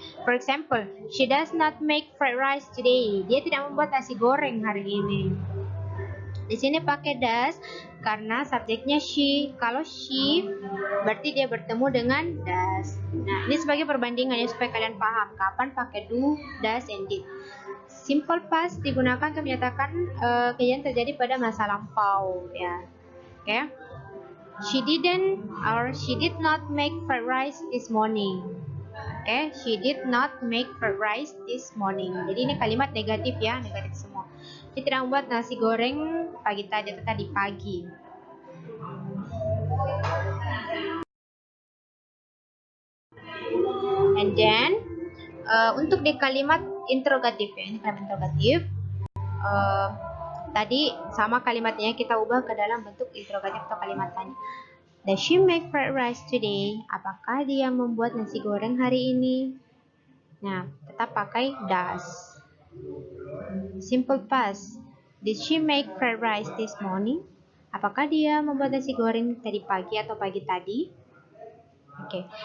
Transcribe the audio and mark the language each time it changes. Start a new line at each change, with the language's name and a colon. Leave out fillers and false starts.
English: For example, she does not make fried rice today.
Indonesian: Dia tidak membuat nasi goreng hari ini. Di sini pakai does karena subjeknya she. Kalau she berarti dia bertemu dengan does. Nah, ini sebagai perbandingan ya supaya kalian paham kapan pakai do, does, and did. Simple past digunakan untuk menyatakan kejadian terjadi pada masa lampau, ya. Oke.
English: She did not make fried rice this morning. Oke, she did not make fried rice this morning.
Indonesian: Jadi ini kalimat negatif ya, negatif semua. Dia tidak membuat nasi goreng pagi tadi atau tadi pagi.
English: And then
Indonesian: untuk di kalimat interrogatif ya, ini kalimat interrogatif. Tadi sama kalimatnya kita ubah ke dalam bentuk interrogatif atau kalimat tanya.
English: Does she make fried rice today?
Indonesian: Apakah dia membuat nasi goreng hari ini? Nah, tetap pakai does. Simple past.
English: Did she make fried rice this morning?
Indonesian: Apakah dia membuat nasi goreng tadi pagi atau pagi tadi? Oke.